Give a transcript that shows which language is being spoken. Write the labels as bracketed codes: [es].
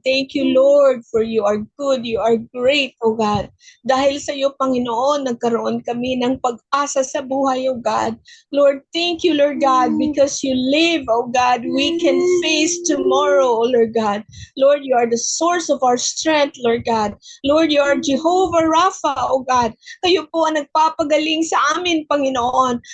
[en] Thank you, Lord, for you are good, you are great, O God. [tl] Dahil sa iyo, Panginoon, nagkaroon kami ng pag-asa sa buhay, O God. [en] Lord, thank you, Lord God, because you live, O God. We can face tomorrow, O Lord God. Lord, you are the source of our strength, Lord God. Lord, you are Jehovah Rapha, O God. [tl] Kayo po ang nagpapagaling sa amin, Panginoon.